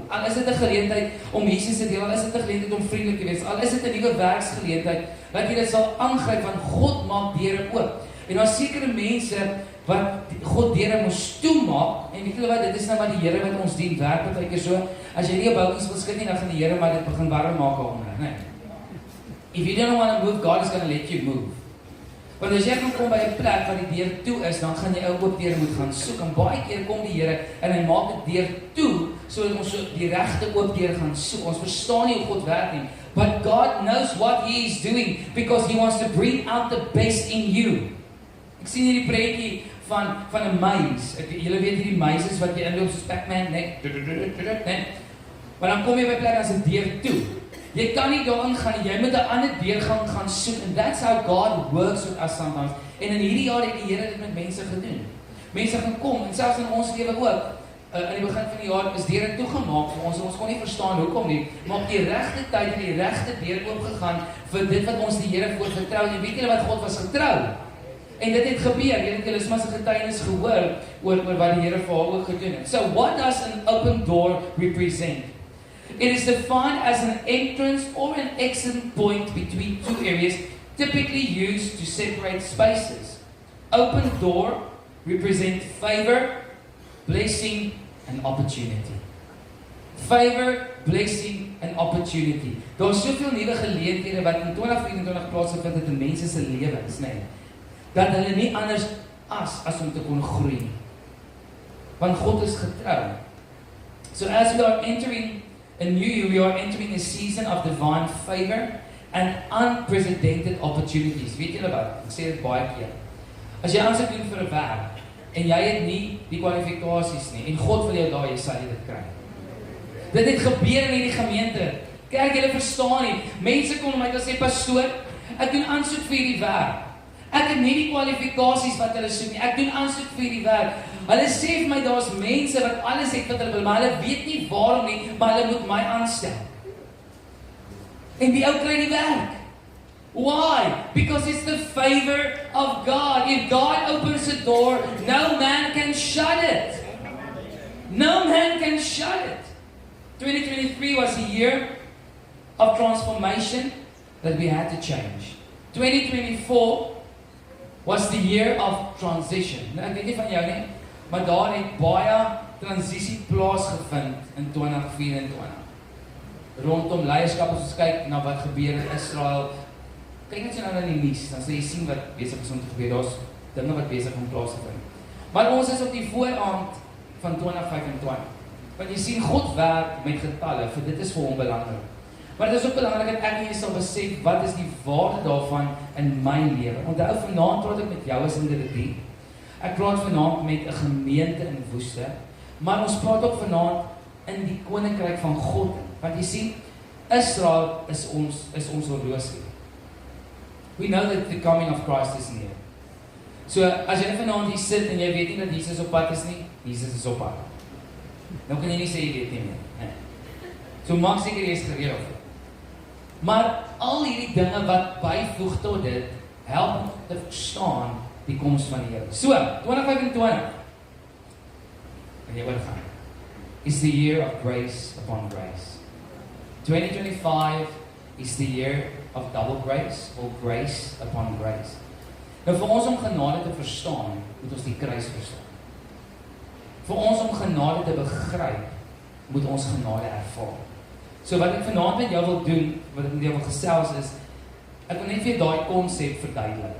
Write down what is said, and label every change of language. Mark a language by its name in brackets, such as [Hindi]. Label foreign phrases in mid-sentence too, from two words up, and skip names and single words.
[Afrikaans] Al is dit 'n geleentheid om Jesus te deel, al is dit 'n geleentheid om vriendelik te wees, al is dit 'n nuwe werksgeleentheid, dat jy dit sal aangryp, want God maak deure oop. En daar is sekere mense wat God deure moes toemaak, en weet julle wat, dit is nou wat die Here wat ons dien, werk partykeer so, as jy nie 'n boutjies wil skud nie, dan gaan die Here maar dit begin warm maak daaronder, nee. [English] If you don't want to move, God is going to let you move. [Afrikaans] Want as jy gaan kom by 'n plek waar die deur toe is, dan gaan jy ou oop deur moet gaan soek. En baie keer kom die Here en hy maak die deur toe, sodat ons so die regte oop deur gaan soek. Ons verstaan nie hoe God werk nie. [English] But God knows what He is doing, because He wants to bring out the best in you. [Afrikaans] Ek sien hierdie prentjie van 'n muis. Julle weet hierdie muise wat jy inloop soos Pac-Man, net. Maar dan kom jy by 'n plek as 'n deur toe. Jy kan nie daarin gaan nie, jy moet 'n ander deurgang gaan soek. [English] And that's how God works with us sometimes. [Afrikaans] En in hierdie jaar het die Here dit met mense gedoen. Mense gaan kom, en selfs in ons lewe ook. In die begin van die jaar is deure toegemaak vir ons. Ons kon nie verstaan hoekom nie. Maar op die regte tyd en die regte deur oopgegaan vir dit wat ons die Here voor vertrou. En weet julle wat, God was getrou. En dit het gebeur. Jy het Elisma se getuienis gehoor oor wat die Here vir haar ook gedoen het. [English] So what does an open door represent? It is defined as an entrance or an exit point between two areas, typically used to separate spaces. Open door represents favor, blessing, and opportunity. Favor, blessing, and opportunity. [Afrikaans] Daar is soveel nuwe geleenthede wat in 2024 plaasgevind het in mense se lewens, nee. Dat hulle nie anders as om te kon groei. Want God is getrou. [English] So as we are entering a new year, we are entering a season of divine favor and unprecedented opportunities. [Afrikaans] Weet julle wat? Ek sê dit baie keer. As jy aansoek doen vir 'n werk en jy het nie die kwalifikasies nie en God wil jou daar, jy sal dit kry. Dit het gebeur in hierdie gemeente. Kyk, julle verstaan nie. Mense kom my en sê, pastoor, ek doen aansoek vir hierdie werk. Ek het nie die kwalifikasies wat hulle soek nie. Ek doen aansoek vir hierdie werk. Hulle sê vir my, daar's mense wat alles het wat hulle wil, maar hulle weet nie waarom nie, maar hulle moet my aanstel. En die ou kry die werk. [English] Why? Because it's the favor of God. If God opens a door, no man can shut it. No man can shut it. 2023 was a year of transformation that we had to change. 2024 was the year of transition. [Afrikaans] Nou, ek weet nie van jou nie, maar daar het baie transisie plaasgevind in 2024. Rondom leierskap, as ons kyk na wat gebeur in Israel, kyk net so nou na die nuus, dan sal jy sien wat besig is om te gebeur, daar's dinge wat besig om plaas te vind. Maar ons is op die vooraand van 2025. Want jy sien, God werk met getalle, vir dit is vir hom belangrik. Maar dit is ook belangrik dat ek en jy sal besef, wat is die waarde daarvan in my lewe. Onthou, vanaand praat ek met jou as individu. Ek praat vanaand met 'n gemeente in Woeste, maar ons praat ook vanaand in die koninkryk van God. Want jy sien, Israel is ons horlosie. [English] We know that the coming of Christ is near. [Afrikaans] So, as jy vanaand hier sit en jy weet nie dat Jesus op pad is nie, Jesus is op pad. Nou kan jy nie sê jy weet nie meer. Nee. So, maak seker jy is gereed. Maar al hierdie dinge wat byvoeg tot dit, help om te verstaan die koms van die Here. [English] So, 2025, [Afrikaans] en jy oorgaan, [English] is the year of grace upon grace. 2025 is the year of double grace, or grace upon grace. [Afrikaans] Nou vir ons om genade te verstaan, moet ons die kruis verstaan. Vir ons om genade te begryp, moet ons genade ervaar. So wat ek vanaand met jou wil doen, wat ek met jou wil gesels is, ek wil net vir daai konsep verduidelik.